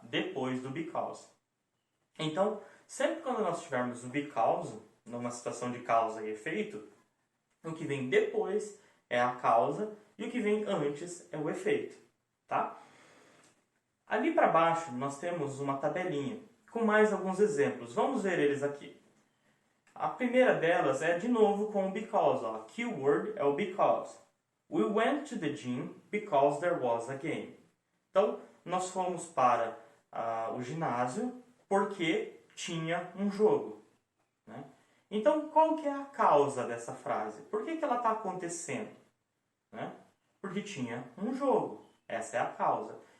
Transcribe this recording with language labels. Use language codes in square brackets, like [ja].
[pt] Depois do because. Então, sempre quando nós tivermos o because, numa situação de causa e efeito, o que vem depois é a causa e o que vem antes é o efeito, tá? Ali para baixo nós temos uma tabelinha com mais alguns exemplos. Vamos ver eles aqui. A primeira delas é de novo com o because. Ó. A keyword é o because. [en] We went to the gym because there was a game. [pt] Então, nós fomos para o ginásio porque tinha um jogo, né? Então, qual que é a causa dessa frase? Por que ela está acontecendo? Né? Porque tinha um jogo. Essa é a causa.